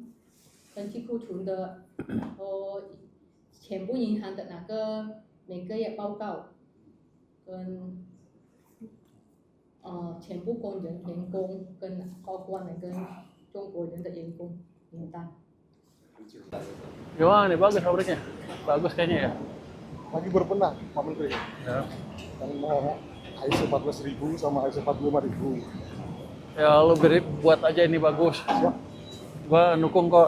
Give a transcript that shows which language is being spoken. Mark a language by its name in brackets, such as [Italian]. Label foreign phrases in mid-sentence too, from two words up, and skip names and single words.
[Chinese] 登记库存的，然后全部银行的那个每个月报告，跟全部工人员工跟包括那个中国人的员工名单。 [Indonesian] Gimana nih, bagus pabriknya? Bagus kayaknya ya. Lagi berbenah, Pak Menteri. Ya. Yang mau ISO 14.000 sama ISO 45.000. Ya lu buat aja ini bagus. Siap, Gua dukung kok.